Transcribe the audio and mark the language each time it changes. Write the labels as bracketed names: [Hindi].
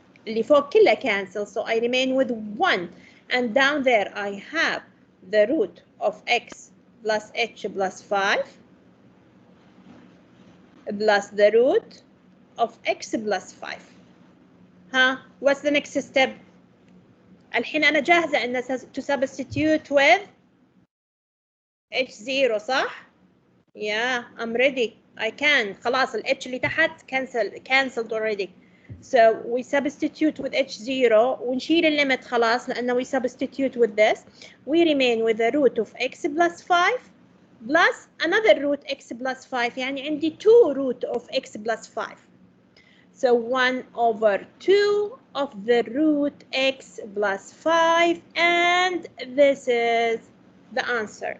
[Arabic] اللي فوق كلها [English] cancel, so I remain with 1. And down there I have the root of x plus h plus 5 plus the root of x plus 5. Huh? What's the next step? [Arabic] الحين أنا جاهزة إن [English] to substitute with h0 [Arabic] صح؟ [English] Yeah, I'm ready. I can. [Arabic] خلاص ال h اللي تحت [English] cancelled already. So we substitute with h0 [Arabic] ونشيل الليمت خلاص لأنه [English] we substitute with this. We remain with the root of x plus 5 plus another root x plus 5. [Arabic] يعني عندي [English] 2 root of x plus 5. So 1 over 2 of the root x plus 5, and this is the answer.